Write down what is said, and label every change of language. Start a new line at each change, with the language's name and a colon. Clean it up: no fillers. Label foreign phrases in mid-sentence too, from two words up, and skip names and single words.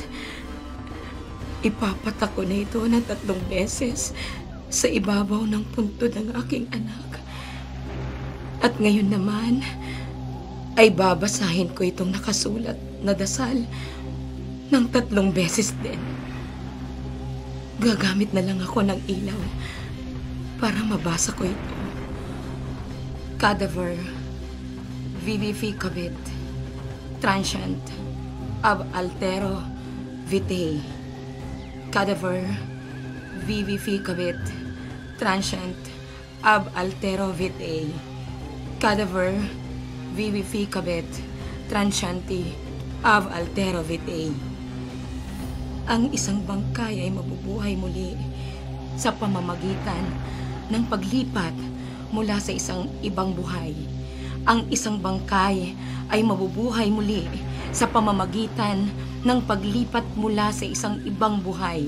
Filipino: Ipapatak ko na ito ng 3 beses sa ibabaw ng puntod ng aking anak. At ngayon naman, ay babasahin ko itong nakasulat na dasal ng 3 beses din. Gagamit na lang ako ng ilaw para mabasa ko ito.
Latin: Cadaver vivificavit transient ab altero vitae cadaver vivificavit transient ab altero vitae. Cadaver vivificavit transienti ab altero vitae.
Filipino: Ang isang bangkay ay mabubuhay muli sa pamamagitan ng paglipat mula sa isang ibang buhay. Ang isang bangkay ay mabubuhay muli sa pamamagitan ng paglipat mula sa isang ibang buhay.